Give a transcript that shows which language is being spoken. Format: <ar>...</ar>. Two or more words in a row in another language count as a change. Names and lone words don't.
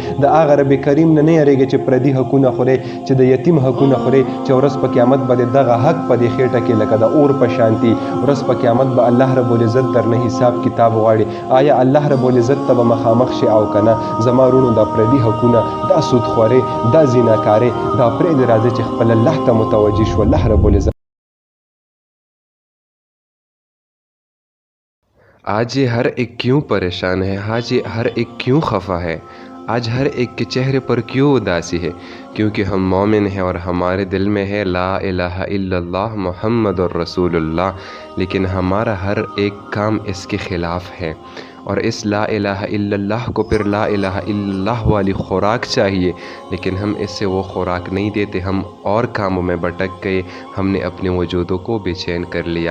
<ps>د هغه رب کریم نه نه یریږي چې پردي حقونه خورئ، چې د یتیم حقونه خورئ، چې ورځ په قیامت به د دغه حق په دې خېټه کې لکه د اور په شانتي ورځ په قیامت به الله رب العزت درنه حساب کتاب غواړي. آیا الله رب العزت ته به مخامخ شي او که نه؟ زما وروڼو دا پردي حقونه، دا سودخواري، دا زیناکاري، دا پرېږدئ، راځئ چې خپل الله ته متوجه شو. الله رب العزت</ps> <ur>آج یہ ہر ایک کیوں پریشان ہے، آج یہ ہر ایک کیوں خفا ہے، آج ہر ایک کے چہرے پر کیوں اداسی ہے؟ کیونکہ ہم مومن ہیں اور ہمارے دل میں ہے</ur> <ar>لا الہ الا اللہ محمد الرسول اللہ،</ar> <ur>لیکن ہمارا ہر ایک کام اس کے خلاف ہے، اور اس</ur> <ar>لا الہ الا اللہ</ar> <ur>کو پھر</ur> <ar>لا الہ الا اللہ</ar> <ur>والی خوراک چاہیے، لیکن ہم اس سے وہ خوراک نہیں دیتے، ہم اور کاموں میں بھٹک گئے، ہم نے اپنے وجودوں کو بے چین کر لیا۔</ur>